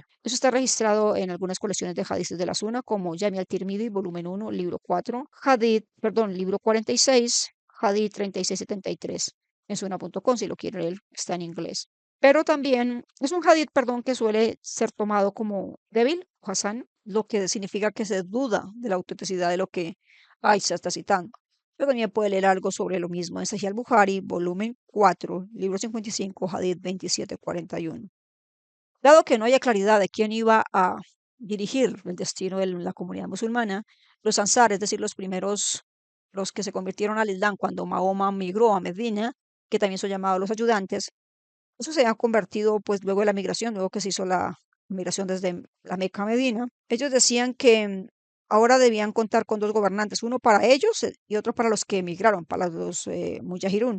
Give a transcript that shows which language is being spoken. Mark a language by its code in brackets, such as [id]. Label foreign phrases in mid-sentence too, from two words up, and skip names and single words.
[es] Eso está registrado en algunas colecciones de hadices de la Sunna, como Jami al-Tirmidhi, volumen 1, libro 4, libro 46, Hadith 3673, en Sunna.com, si lo quiere leer, está en inglés. Pero también es un hadith, perdón, que suele ser tomado como débil, o Hassan, lo que significa que se duda de la autenticidad de lo que Aisha está citando. Pero también puede leer algo sobre lo mismo en Sahih al-Bukhari, volumen 4, libro 55, Hadith 2741. Dado que no haya claridad de quién iba a dirigir el destino de la comunidad musulmana, los ansar, es decir, los que se convirtieron al Islam cuando Mahoma migró a Medina, que también son llamados los ayudantes, eso se ha convertido, pues luego de la migración, luego que se hizo la migración desde la Meca a Medina, ellos decían que ahora debían contar con dos gobernantes, uno para ellos y otro para los que emigraron, para los mujahirún.